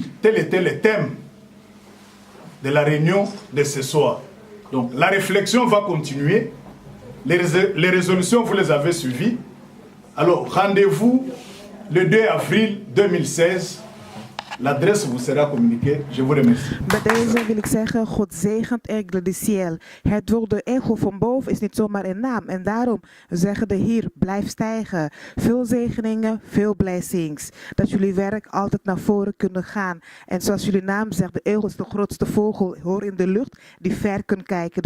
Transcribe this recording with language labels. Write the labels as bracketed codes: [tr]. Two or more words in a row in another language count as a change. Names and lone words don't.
[fr] Tel était le thème de la réunion de ce soir. Donc, la réflexion va continuer. Les résolutions, vous les avez suivies. Alors, rendez-vous le 2 avril 2016. L'adresse vous sera communiquée. Je vous remercie. [nl] Bij deze wil ik zeggen, God zegent Aigle de Ciel. Het woord de ego van boven is niet zomaar een naam. En daarom zeggen de Heer, blijf stijgen. Veel zegeningen, veel blessings. Dat jullie werk altijd naar voren kunnen gaan. En zoals jullie naam zegt, de eagle is de grootste vogel, hoor in de lucht, die ver kan kijken.